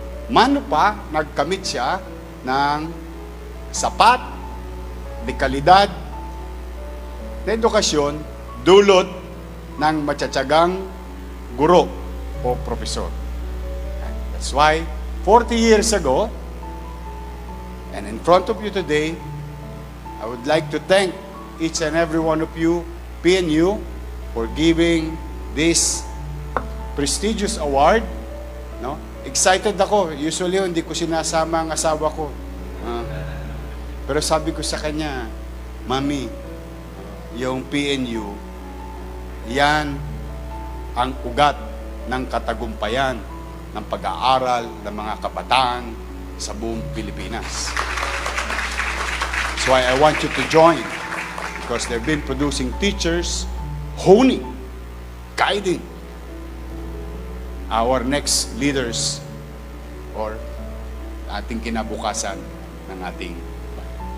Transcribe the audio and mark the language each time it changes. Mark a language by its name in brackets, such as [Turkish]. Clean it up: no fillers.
[Filipino] Mano pa, nagkamit siya ng sapat, de kalidad, na edukasyon, dulot ng matsatsagang guro o profesor. [English] That's why, 40 years ago, and in front of you today, I would like to thank each and every one of you, PNU, for giving this prestigious award. [Filipino] No? Excited ako. Usually, hindi ko sinasama ang asawa ko. Pero sabi ko sa kanya, Mami, yung PNU, yan ang ugat ng katagumpayan ng pag-aaral ng mga kabataan sa buong Pilipinas. [English] why I want you to join, because they've been producing teachers, honing, guiding our next leaders or [Filipino] ating kinabukasan ng ating bayan.